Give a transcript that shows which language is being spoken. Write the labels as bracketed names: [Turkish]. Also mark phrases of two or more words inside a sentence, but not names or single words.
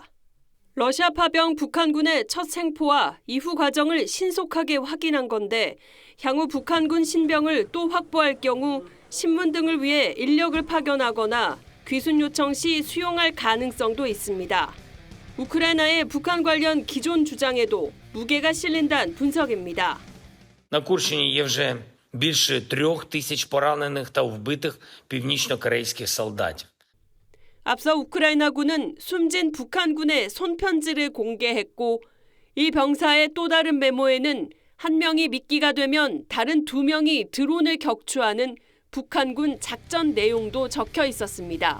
[Korean] 러시아 파병 북한군의 첫 생포와 이후 과정을 신속하게 확인한 건데 향후 북한군 신병을 또 확보할 경우 신문 등을 위해 인력을 파견하거나 귀순 요청 시 수용할 가능성도 있습니다. 우크라이나의 북한 관련 기존 주장에도 무게가 실린다는 분석입니다. [Ukrainian] На Курщині є вже більше 3000 поранених та вбитих північно-корейських солдатів. [Korean] 앞서 우크라이나군은 숨진 북한군의 손편지를 공개했고 이 병사의 또 다른 메모에는 한 명이 미끼가 되면 다른 2명이 드론을 격추하는 북한군 작전 내용도 적혀 있었습니다.